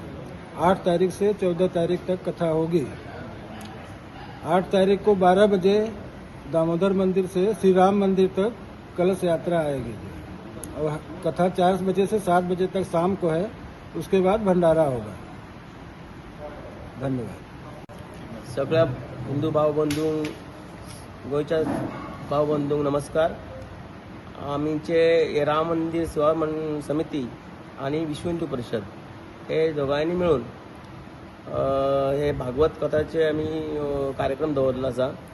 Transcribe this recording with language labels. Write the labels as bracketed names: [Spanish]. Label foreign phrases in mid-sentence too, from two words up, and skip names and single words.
[Hindi] 8 तारीख से 14 तारीख तक कथा होगी। 8 तारीख को 12 बजे दामोदर मंदिर से श्री राम मंदिर तक कलश यात्रा आएगी और कथा 4 बजे से 7 बजे तक शाम को है। उसके बाद भंडारा होगा। धन्यवाद। [Konkani] सगळ्या हिंदू भावबंधू गोयच्या भावबंधूंक नमस्कार। आमचे राम मंदिर सेवा समिती आणि विश्व हिंदू परिषद हे दोघांनी मिळून हे भागवत कथाचे आम्ही कार्यक्रम दवरलो आसा।